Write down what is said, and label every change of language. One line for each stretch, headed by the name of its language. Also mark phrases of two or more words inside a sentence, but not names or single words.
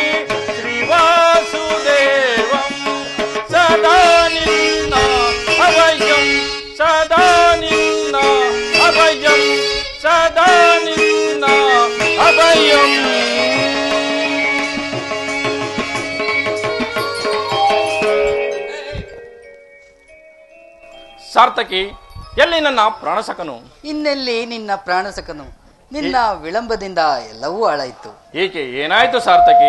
Telugu: శ్రీవాసుదేవం సదా నిన్న అభయం సదా నిన్న అభయం సదా నిన్న అభయం
Kannada: ಸಾರ್ಥಕಿ, ಎಲ್ಲಿ ನನ್ನ ಪ್ರಾಣಸಕನು? ಇನ್ನೆಲ್ಲಿ ನಿನ್ನ ಪ್ರಾಣಸಕನು? ನಿನ್ನ ವಿಳಂಬದಿಂದ ಎಲ್ಲವೂ ಹಾಳಾಯ್ತು. ಏಕೆ, ಏನಾಯ್ತು ಸಾರ್ಥಕಿ?